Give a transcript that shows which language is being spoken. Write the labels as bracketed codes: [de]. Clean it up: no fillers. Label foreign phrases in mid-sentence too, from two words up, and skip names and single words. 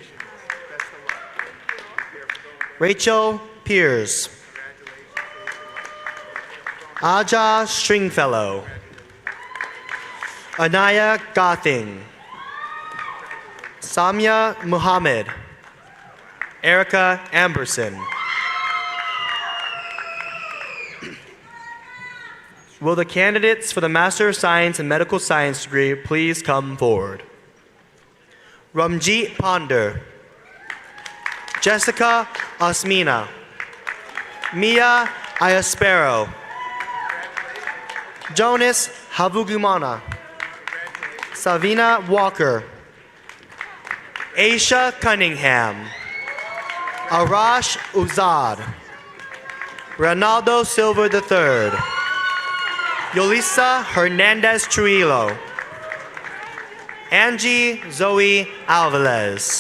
[en] Rachel Pierce. Aja Stringfellow. Anaya Gothing. Samia Muhammad. Erica Amberson. Will the candidates for the Master of Science in Medical Science degree please come forward? Ramjeet Ponder. Jessica Osmina. Mia Iaspero. Jonas Havugumana. Savina Walker. Aisha Cunningham. Arash Uzad. Ronaldo Silva III. Yolisa Hernandez Trujillo. Angie Zoe Alvarez.